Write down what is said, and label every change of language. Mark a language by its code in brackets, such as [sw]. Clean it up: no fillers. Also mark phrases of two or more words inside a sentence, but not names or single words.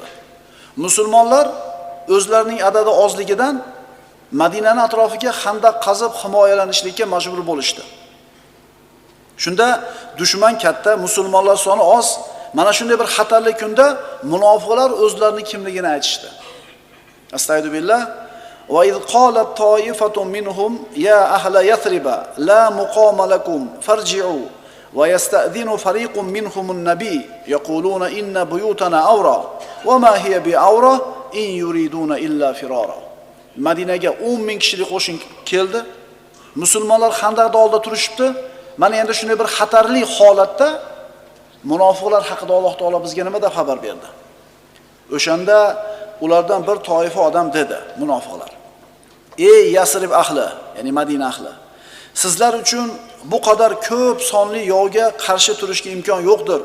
[uz] Musulmonlar o'zlarining adadi ozligidan Madinaning atrofiga xandaq qazib himoyalanishlikka majbur bo'lishdi. Shunda dushman katta, musulmonlar soni oz. Mana shunday bir xatarli kunda munofiqlar o'zlarining kimligini aytishdi. Astagfirullah. [ar] وإذ قالت طائفة منهم يا أهل يثرب لا مقام لكم فارجعوا ويستأذن فريق منهم النبي يقولون إن بيوتنا عورة وما هي بعورة إن يريدون إلا فرارا. [uz] Madinaga 10 ming kishilik qo'shin keldi. Musulmonlar xandaqda oldida turishibdi. Mana endi shunday bir xatarli holatda munofiqlar haqida Alloh taolo bizga nima deb xabar berdi? O'shanda ulardan bir toifa odam dedi, munofiqlar: "Ey Yasrib ahli, ya'ni Madina ahli, sizlar uchun bu qadar ko'p sonli yovga qarshi turishga imkon yo'qdir.